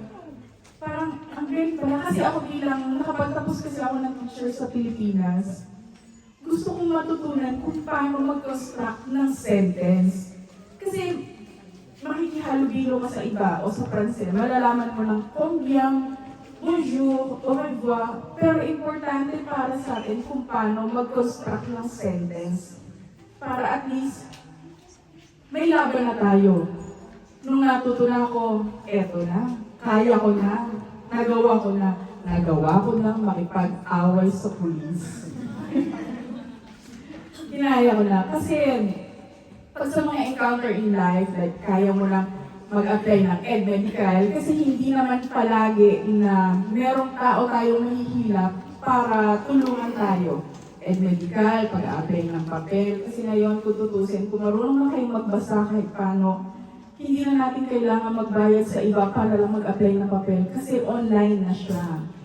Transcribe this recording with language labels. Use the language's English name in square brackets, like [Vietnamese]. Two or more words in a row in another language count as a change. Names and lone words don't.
[Filipino] Parang, ang galing pala. Kasi ako bilang, nakapagtapos kasi ako ng teacher sa Pilipinas, gusto kong matutunan kung paano mag-construct ng sentence. Kasi, makikihalubilo ka sa iba o sa Pranses, malalaman mo ng [French] combien, bonjour, au revoir, [Filipino] pero importante para sa atin kung paano mag-construct ng sentence. Para at least, may laban na tayo. Nung natutunan ko, eto na, kaya ko na, nagawa ko na makipag-away sa pulis. Kinaya ko na, kasi pag sa mga [English] encounter in life, [Filipino] like kaya mo lang mag-apply ng EdMedical, kasi hindi naman palagi na merong tao tayong mahihilap para tulungan tayo. EdMedical, pag-apply ng papel, kasi ngayon kung tutusin, kung marunong na kayong magbasa kahit paano, hindi na natin kailangan magbayad sa iba para lang mag-apply ng papel, kasi online na siya.